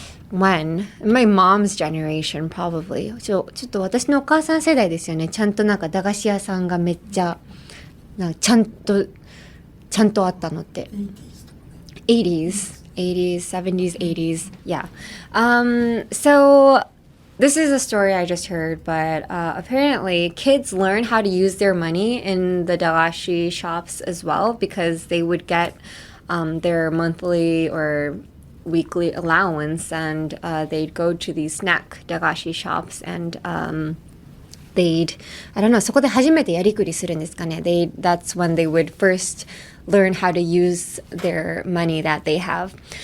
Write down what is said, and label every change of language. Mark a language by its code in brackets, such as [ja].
[en] Probably...When? My mom's generation, probably. [ja] ちょっと私のお母さん世代ですよね。ちゃんとなんか駄菓子屋さんがめっちゃ、なんかちゃんとあったのって。 [en] 80s, 70s, 80s, yeah. So this is a story I just heard, but apparently kids learn how to use their money in the dagashi shops as well because they would get their monthly or weekly allowance and they'd go to these snack dagashi shops and I don't know [ja] そこで初めてやりくりするんですかね [en] that's when they would first learn how to use their money that they have.